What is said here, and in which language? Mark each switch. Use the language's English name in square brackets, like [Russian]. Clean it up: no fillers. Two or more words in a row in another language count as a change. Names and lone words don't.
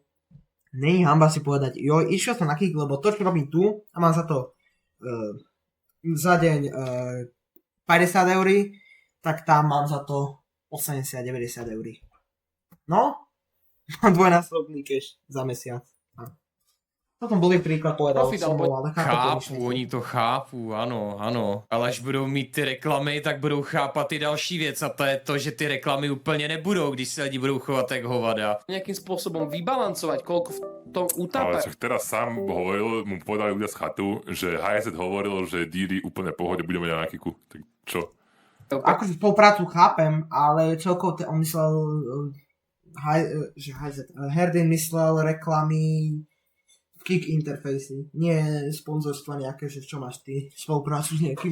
[Slovak] Nie je hamba si povedať, jo, išiel som na Kik, lebo to, čo robím tu, a mám za to za deň 50 eur, tak tam mám za to 80-90 eur. No, mám dvojnásobný cash za mesiac. Potom boli príklad povedal Profit, som bol, ale [Czech] Chápu, oni to chápu, ano, ano. Ale až budou mít ty reklamy, tak budou chápat i další věc a to je to, že ty reklamy úplně nebudou, když se lidi budou chovat jak hovada. [Slovak] Nejakým spôsobom vybalancovať, koľko v tom utápe. Ale však teraz sám hovoril, mu povedali ľudia z chatu, že HZ hovoril, že Didi úplne pohode budeme mať na Kiku. Tak čo? Akože spoluprácu chápem, ale celkovo on myslel, že Herdin myslel reklamy Kik interfejsy, nie sponzorstva nejaké, že čo máš ty, spoluprácu s nejakým.